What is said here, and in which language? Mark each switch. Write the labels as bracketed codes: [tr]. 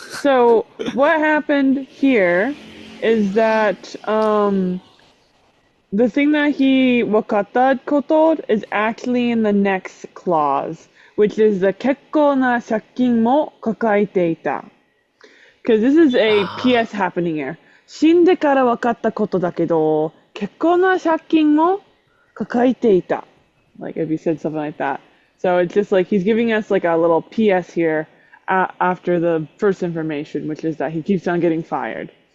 [en] So what happened here is that the thing that he wakata koto is actually in the next clause, which is the [ja] 結構な借金も抱えていた. [en] Because this is a Ah, PS happening here. [ja] 死んでから分かったことだけど、結構な借金も抱えていた. [en] Like if you said something like that. So it's just like he's giving us like a little PS here after the first information, which is that he keeps on getting fired.